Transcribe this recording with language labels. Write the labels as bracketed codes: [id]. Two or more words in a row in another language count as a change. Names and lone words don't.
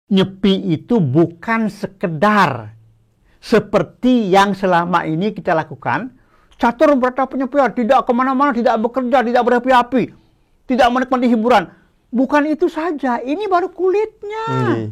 [id] Nyepi itu bukan sekedar seperti yang selama ini kita lakukan. Catur berata penyepian, tidak kemana-mana, tidak bekerja, tidak berapi-api, tidak menikmati hiburan. Bukan itu saja, ini baru kulitnya.